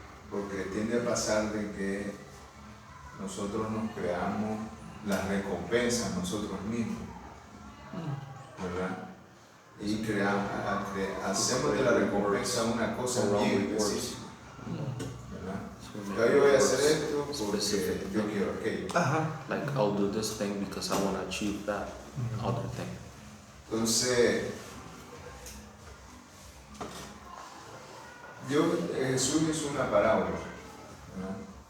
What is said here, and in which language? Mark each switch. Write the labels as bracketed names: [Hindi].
[Spanish] Porque tiende a pasar de que nosotros nos creamos las recompensas nosotros mismos, ¿verdad? Y hacemos de la recompensa una cosa bien específica, ¿verdad? Yo voy a hacer esto porque yo quiero aquello. Ajá. [English] Like, I'll do this thing because I want to achieve that other thing. [Spanish] Entonces, Jesús hizo una parábola, ¿no?